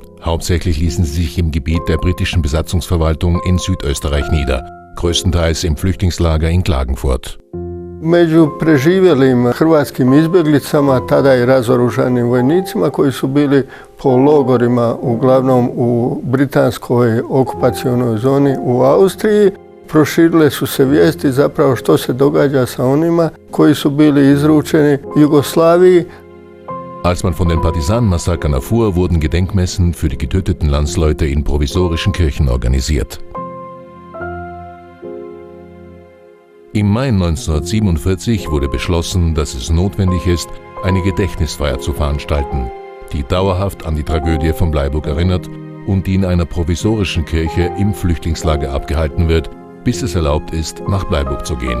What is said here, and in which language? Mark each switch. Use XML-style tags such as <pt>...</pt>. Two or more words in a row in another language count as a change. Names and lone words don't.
<de>Hauptsächlich ließen sie sich im Gebiet der britischen Besatzungsverwaltung in Südösterreich nieder, größtenteils im Flüchtlingslager in Klagenfurt.</de> <hr>Među preživjelim hrvatskim izbjeglicama, tada i razoružanim vojnicima koji su bili po logorima uglavnom u britanskoj okupacionoj zoni u Austriji, proširile su se vijesti zapravo što se događa sa onima koji su bili izručeni Jugoslaviji.</hr> <de>Als man von den Partisanenmassakern erfuhr, wurden Gedenkmessen für die getöteten Landsleute in provisorischen Kirchen organisiert. Im Mai 1947 wurde beschlossen, dass es notwendig ist, eine Gedächtnisfeier zu veranstalten, die dauerhaft an die Tragödie von Bleiburg erinnert und die in einer provisorischen Kirche im Flüchtlingslager abgehalten wird, bis es erlaubt ist, nach Bleiburg zu gehen.</de>